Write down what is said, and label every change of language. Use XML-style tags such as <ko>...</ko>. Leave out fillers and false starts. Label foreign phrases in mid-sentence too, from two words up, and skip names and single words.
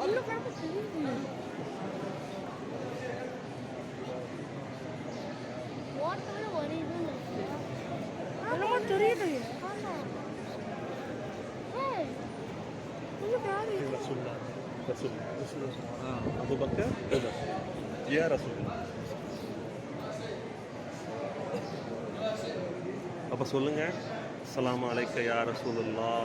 <ta>என்னமோ தெரியுது.</ta> <ar>رسول الله رسول الله ابو بكر عمر يا رسول الله.</ar> <ta>அப்போ சொல்லுங்க</ta> <ar>السلام عليكم يا رسول الله.</ar>